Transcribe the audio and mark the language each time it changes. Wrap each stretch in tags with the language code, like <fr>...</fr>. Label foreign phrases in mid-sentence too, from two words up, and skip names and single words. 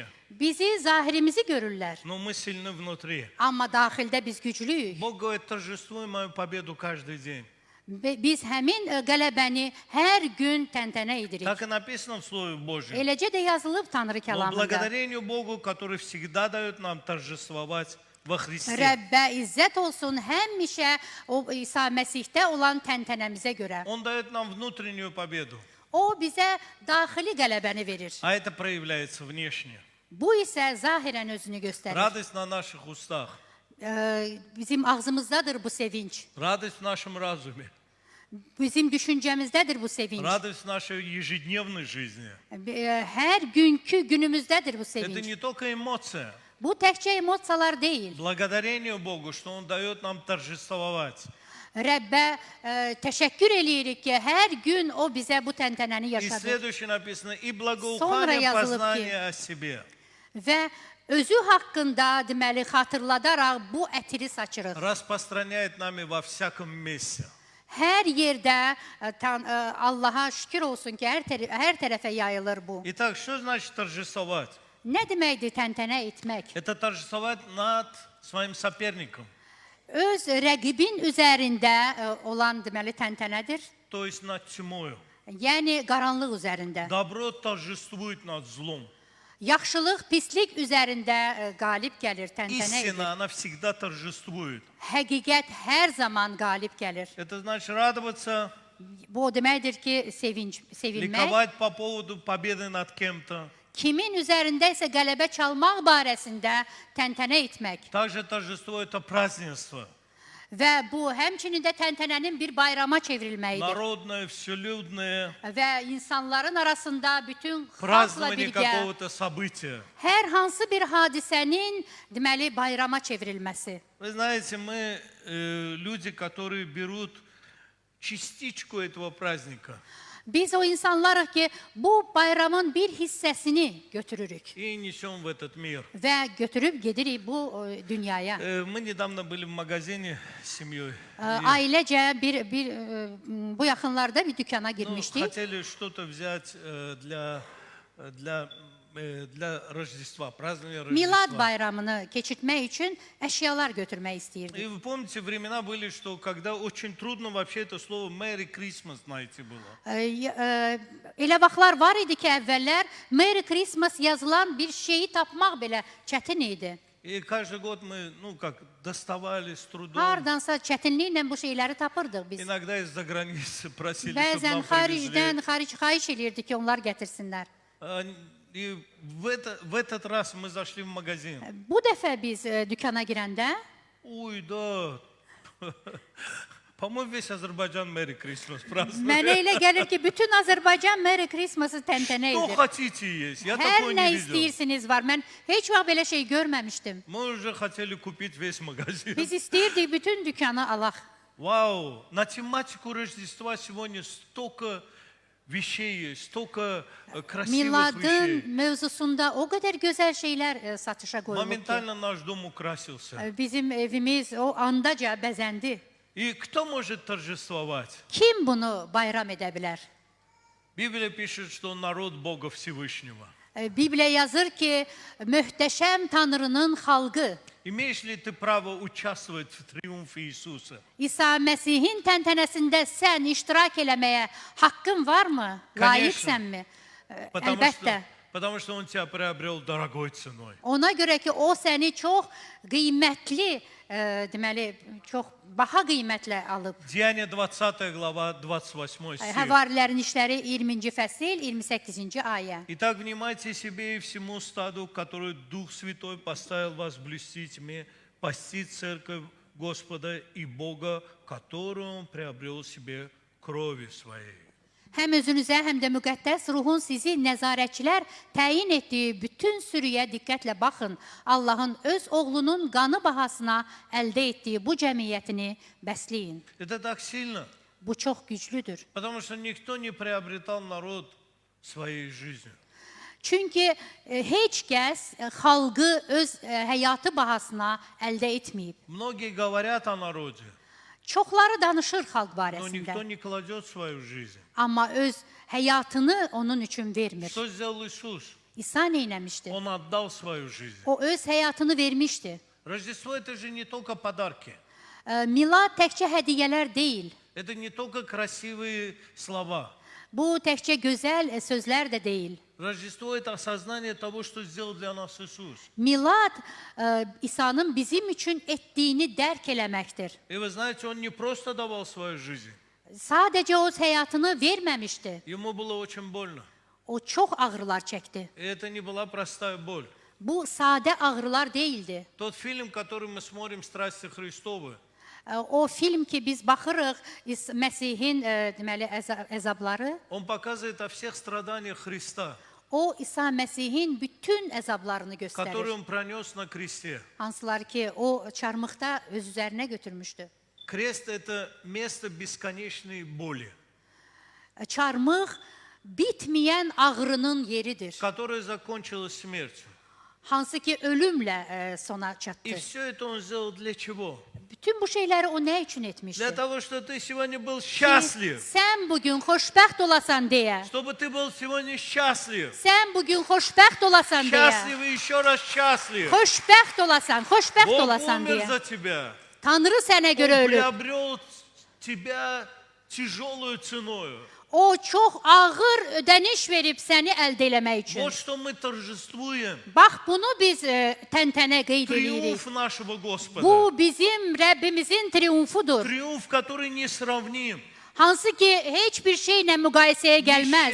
<az>Bizi, zahirimizi görürlər.</az> <ru>но мы сильны внутри.</ru> <az>Amma daxildə biz güclüyük.</az> <ru>Бог говорит, торжествуй мою победу каждый день.</ru> <az>Biz həmin qələbəni hər gün təntənə edirik.</az> <ru>Так и написано в Слове Божьем.</ru> <az>Eləcə də yazılıb Tanrı</az> <ru>Но</ru> <az>kəlamında.</az> <ru>благодарению Богу, который всегда дает нам торжествовать во Христе.</ru> <az>Rəbbə izzət olsun həmişə o İsa Məsihdə olan təntənəmizə görə.</az> <ru>Он dает нам внутреннюю победу,</ru> <az>O bizə daxili qələbəni verir.</az> <ru>а это проявляется внешне.</ru> <az>Bu isə zahirən özünü göstərir.</az> <ru>Радость на наших устах,</ru> <az>Bizim ağzımızdadır bu sevinç.</az> <ru>радость в нашем разуме,</ru> <az>Bizim düşüncəmizdədir bu sevinç.</az> <ru>радость в нашей ежедневной жизни.</ru> <az>Hər günkü günümüzdədir bu</az> <ru>Это</ru> <az>sevinç.</az> <ru>не только эмоция.</ru> <az>Bu təkcə emosiyalar deyil.</az> <ru>Благодарению Богу, что Он дает нам торжествовать.</ru> <az>Rəbbə təşəkkür eləyirik ki, hər gün o bizə bu təntənəni</az> <ru>И</ru> <az>yaşadır.</az> <ru>следующее написано, и</ru> <az>Sonra</az> <ru>благоухание</ru> <az>yazılıb</az> <ru>познания о себе.</ru> <az>Və özü haqqında deməli xatırladaraq bu ətiri saçırıq.</az> <ru>Распространяет нами во всяком месте.</ru> <az>Hər yerdə Allaha şükür olsun ki, hər tərəfə yayılır bu.</az> <ru>Итак, что значит торжествовать?</ru> <az>Nə deməkdir təntənə etmək?</az> <ru>Это торжествовать над своим соперником,</ru> <az>Öz rəqibin üzərində olan deməli təntənədir.</az> <ru>то есть над тьмою.</ru> <az>Yəni qaranlıq üzərində.</az> <ru>Добро торжествует над злом.</ru> <az>Yaxşılıq pislik üzərində qalib gəlir, təntənə edir.</az> <ru>Истина, она всегда торжествует.</ru> <az>Həqiqət hər zaman qalib gəlir.</az> <ru>Это значит радоваться,</ru> <az>Bu o deməkdir ki, sevinmək.</az> <ru>ликовать по поводу победы над кем-то.</ru> <az>Kimin üzərində isə qələbə çalmaq barəsində təntənə etmək.</az> <ru>Также торжество – это празднество.</ru> <az>Və bu həmçinin də təntənənin bir bayrama çevrilməyidir.</az> <ru>Народное, вселюдное,</ru> <az>Və insanların arasında bütün xalqla</az> <ru>празднование</ru> <az>birgə</az> <ru>какого-то события.</ru> <az>hər hansı bir hadisənin deməli bayrama çevrilməsi.</az> <ru>Вы знаете, мы люди, которые берут частичку этого праздника</ru> <az>Biz o insanlarıq ki, bu bayramın bir hissəsini götürürük</az> <ru>и nесем в этот мир.</ru> <az>və götürüb gedirik bu dünyaya.</az> <ru>Мы недавно были в магазине с семьей.</ru> <az>Ailecə bu yaxınlarda bir dükana</az> <ru>Ну,</ru> <az>girmişdik.</az> <ru>хотели что-то взять для Рождества, празднования</ru> <az>Milad</az> <ru>Рождества.</ru> <az>bayramını keçirtmək üçün əşyalar götürmək</az> <ru>И</ru> <az>istəyirdik.</az> <ru>вы помните, времена были, что когда очень трудно вообще это слово</ru> <en>Merry Christmas</en> <ru>найти было.</ru> <az>Elə vaxtlar var idi ki, əvvəllər</az> <en>Merry Christmas</en> <az>yazılan bir şeyi tapmaq belə çətin idi.</az> <ru>И каждый год мы, ну как, доставали с трудом.</ru> <az>Hardansa çətinliklə bu şeyləri tapırdıq biz.</az> <ru>Иногда из-за границы просили, чтобы</ru> <az>Bəzən</az> <ru>нам привезли.</ru> <az>xaric eləyirdik ki, onlar gətirsinlər.</az> <ru>И в этот раз мы zашли в магазин.</ru> <az>Bu dəfə biz dükana girəndə</az> <ru>Ой, да, По-моему, весь Азербайджан</ru> <en>Merry Christmas</en> <ru>празднует.</ru> <az>Mənə elə gəlir ki, bütün Azərbaycan</az> <en>Merry Christmas-</en> <az>ı təntənə</az> <ru>Что</ru> <az>edir.</az> <ru>хотите есть? Я</ru> <az>Hər</az> <ru>такое</ru> <az>nə</az> <ru>не видел.</ru> <az>istəyirsiniz var. Mən heç vaxt belə şey görməmişdim.</az> <ru>Мы уже хотели купить весь магазин.</ru> <az>Biz istəyirdik bütün dükkanı alaq.</az> <ru>Вау! На тематику Рождества сегодня столько вещей есть, столько красивых</ru> <az>Miladın</az> <ru>вещей.</ru> <az>mövzusunda o qədər gözəl şeylər satışa qoyulub ki,</az> <ru>Моментально наш дом украсился.</ru> <az>bizim evimiz o andaca bəzəndi.</az> <ru>И кто может торжествовать?</ru> <az>Kim bunu bayram edə bilər?</az> <ru>Библия пишет, что народ Бога Всевышнего.</ru> <az>Bibliya yazır ki, möhtəşəm Tanrının xalqı</az> <ru>Имеешь ли ты право участвовать в триумфе Иисуса?</ru> <az>İsa Məsihin təntənəsində sən iştirak eləməyə haqqın varmı?</az> <ru>Конечно.</ru> <az>Layiqsənmi?</az> <ru>Потому</ru> <az>Əlbəttə.</az> <ru>потому что Он тебя приобрел дорогой ценой.</ru> <az>Ona görə ki, o səni çox qiymətli, deməli, çox baha qiymətlə alıb.</az> <ru>Деяние 20 глава, 28 стих.</ru> <az>Həvarilərin işləri 20-ci fəsil, 28-ci ayə.</az> <ru>Итак, внимайте себе и всему стаду, который Дух Святой поставил вас блюсти тьме, пасти церковь Господа и Бога, которую Он приобрел себе кровью Своей.</ru> <az>Həm özünüzə, həm də müqəddəs ruhun sizi nəzarətçilər təyin etdiyi bütün sürüyə diqqətlə baxın. Allahın öz oğlunun qanı bahasına əldə etdiyi bu cəmiyyətini bəsləyin.</az> <ru>Это так sильно,</ru> <az>Bu çox güclüdür.</az> <ru>потому что никто не приобретал народ своей жизнью.</ru> <az>Çünki heç kəs xalqı öz həyatı bahasına əldə etməyib.</az> <ru>Многие говорят о народе,</ru> <az>Çoxları danışır xalq</az> <ru>но никто</ru> <az>barəsində,</az> <ru>не кладет свою жизнь.</ru> <az>amma öz həyatını onun üçün vermir.</az> <ru>Что сделал Иисус?</ru> <az>İsa neyləmişdi?</az> <ru>Он отдал свою жизнь.</ru> <az>O öz həyatını vermişdi.</az> <ru>Rождество – это же не только подарки.</ru> <az>Milad təkcə hədiyyələr deyil.</az> <ru>Это не только красивые слова.</ru> <az>Bu təkcə gözəl sözlər də deyil.</az> <ru>Рождество – это осознание того, что сделал для нас Иисус.</ru> <az>Milad İsa'nın bizim üçün etdiyini dərk eləməkdir.</az> <ru>И вы знаете, Он не просто давал свою жизнь.</ru> <az>Sadəcə o öz həyatını verməmişdi.</az> <ru>Ему было очень больно.</ru> <az>O çox ağrılar çəkdi.</az> <ru>И это не была простая боль.</ru> <az>Bu sadə ağrılar deyildi.</az> <ru>Тот фильм, который мы смотрим «Страсти Христовы»,</ru> <az>O film ki biz baxırıq Məsihin deməli əzabları,</az> <ru>он показывает о всех страданиях Христа,</ru> <az>o İsa Məsihin bütün əzablarını</az> <ru>которые</ru> <az>göstərir.</az> <ru>Он пронес на кресте.</ru> <az>Hansılar ki o çarmıqda öz üzərinə götürmüşdü.</az> <ru>Крест – это место bесконечной боли,</ru> <az>Çarmıq bitməyən ağrının yeridir.</az> <ru>которая закончилась смертью.</ru> <az>Hansı ki ölümlə sona</az> <ru>И</ru> <az>çatdı.</az> <ru>все это Он сделал для чего?</ru> <az>Bütün bu şeyləri o nə üçün etmişdi?</az> <ru>Для того, чтобы ты сегодня был</ru> <az>Ki,</az> <ru>счастлив.</ru> <az>sən bugün xoşbəxt olasan deyə.</az> <ru>Чтобы ты был сегодня счастлив.</ru> <az>Sən bugün xoşbəxt olasan deyə.</az> <ru>Счастлив и еще раз счастлив.</ru> <az>Xoşbəxt olasan, xoşbəxt</az> <ru>Бог</ru> <az>olasan</az> <ru>умер</ru> <az>deyə.</az> <ru>за тебя.</ru> <az>Tanrı sənə</az> <ru>Он</ru> <az>görə ölüb.</az> <ru>приобрел тебя tяжелую ценою.</ru> <az>O çox ağır ödəniş verib səni əldə eləmək üçün.</az> <ru>Вот что мы торжествуем.</ru> <az>Bax bunu biz təntənə qeyd edirik.</az> <ru>Триумф нашего Господа.</ru> <az>Bu bizim Rəbbimizin triumfudur.</az> <ru>Триумф, который несравним.</ru> <az>Hansı ki heç bir şeylə müqayisəyə gəlməz.</az>